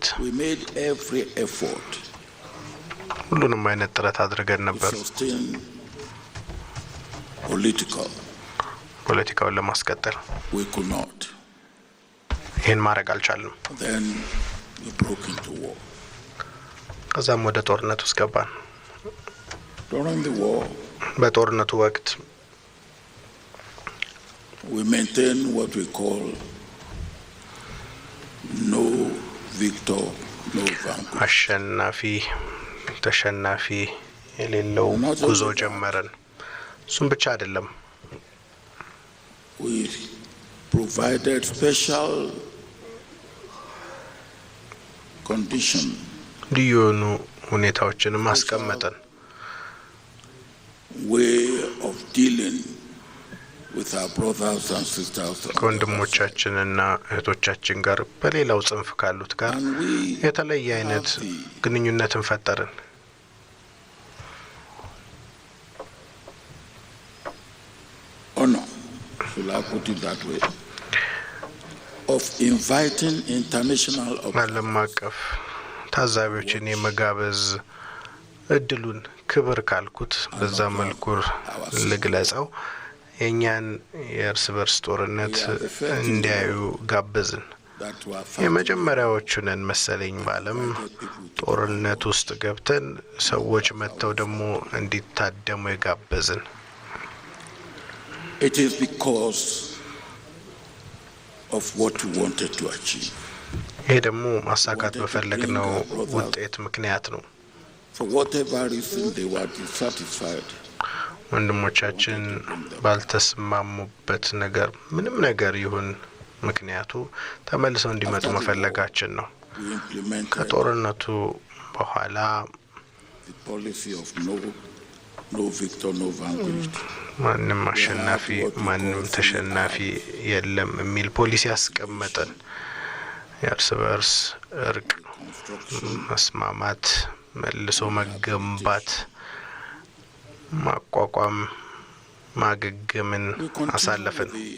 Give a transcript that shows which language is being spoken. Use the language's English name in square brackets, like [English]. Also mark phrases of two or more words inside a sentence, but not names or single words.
[English] we made every effort [Amharic] ሁሉንም አይነት ጥረት አድርገን [English] to [Amharic] ነበር [English] sustain [Amharic] ፖለቲካውን ለማስቀጠል። [English] We could not. [Amharic] ይህን ማድረግ አልቻልንም። [English] Then we broke into war. [Amharic] ከዛም ወደ ጦርነት ውስጥ ገባን። [English] During the war, [Amharic] በጦርነቱ ወቅት [English] we maintained what we call no victor, no vanquished. [Amharic] አሸናፊ ተሸናፊ የሌለው ጉዞ ጀመረን። እሱም ብቻ አይደለም፣ [English] We provided special condition [Amharic] ልዩ የሆኑ ሁኔታዎችንም አስቀመጠን። [English] way of dealing with our brothers and sisters. [Amharic] ከወንድሞቻችንና እህቶቻችን ጋር በሌላው ጽንፍ ካሉት ጋር [English] And we [Amharic] የተለየ አይነት ግንኙነትን ፈጠርን። [English] honor, should I put it that way, of inviting international [Amharic] ዓለም አቀፍ ታዛቢዎችን የመጋበዝ እድሉን ክብር ካልኩት በዛ መልኩ ልግለጸው። የኛን የእርስ በርስ ጦርነት እንዲያዩ ጋበዝን። የመጀመሪያዎቹ ነን መሰለኝ በዓለም ጦርነት ውስጥ ገብተን ሰዎች መጥተው ደግሞ እንዲታደሙ የጋበዝን። [English] It is because of what we wanted to achieve. [Amharic] ይሄ ደግሞ ማሳካት በፈለግነው ውጤት ምክንያት ነው። [English] For whatever reason they were dissatisfied. [Amharic] ወንድሞቻችን ባልተስማሙበት ነገር ምንም ነገር ይሁን ምክንያቱ ተመልሰው እንዲመጡ መፈለጋችን ነው። ከጦርነቱ በኋላ ማንም አሸናፊ ማንም ተሸናፊ የለም የሚል ፖሊሲ ያስቀመጠን የእርስ በርስ እርቅ፣ መስማማት፣ መልሶ መገንባት፣ ማቋቋም፣ ማገገምን አሳለፍን።